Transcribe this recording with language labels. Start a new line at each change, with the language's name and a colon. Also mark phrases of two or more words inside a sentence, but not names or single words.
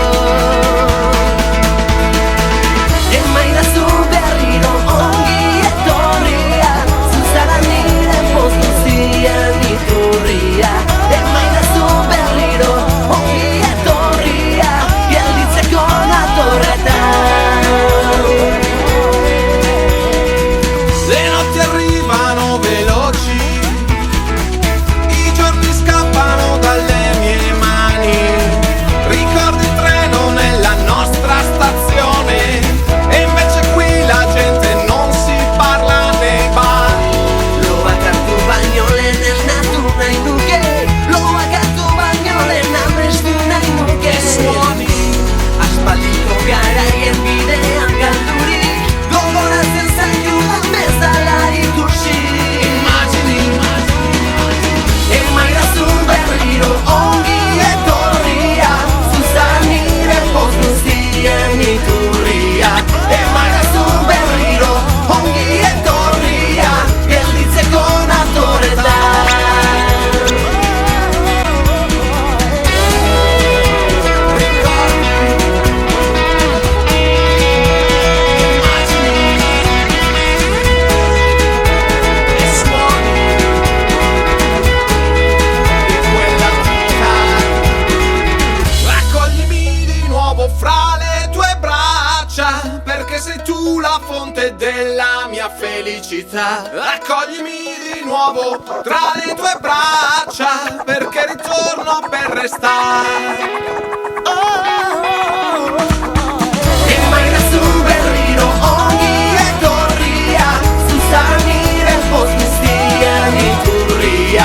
Basque: Emaidazu berriro ongi etorria, zuzara nire poz guztien iturria. Emaidazu berriro ongi etorria, gelditzeko natorretan.
Italian: Le notti arrivano veloci, i giorni scappano dalle mie mani. Ricordo il treno nella nostra stazione, e invece qui la gente non si parla nei bar.
Basque: Loak hartu baino lehen esnatu nahi nuke, loak hartu baino lehen amestu nahi nuke.
Italian: Suoni,
Basque: Aspaldiko garaien bidean galdurik, gogoratzen zaitudan bezala ikusi.
Italian: immagini,
Basque: Emaidazu berriro ongi etorria, zuzara nire poz guztien iturria. Emaidazu berriro ongi etorria, gelditzeko natorretan.
Italian: e suoni di quella vita. Raccoglimi di nuovo fra le tue braccia, perché sei tu la fonte della mia felicità. Raccoglimi di nuovo tra le tue braccia, perché ritorno per restare.
Basque: Emaidazu berriro ongi etorria, zuzara nire poz guztien iturria.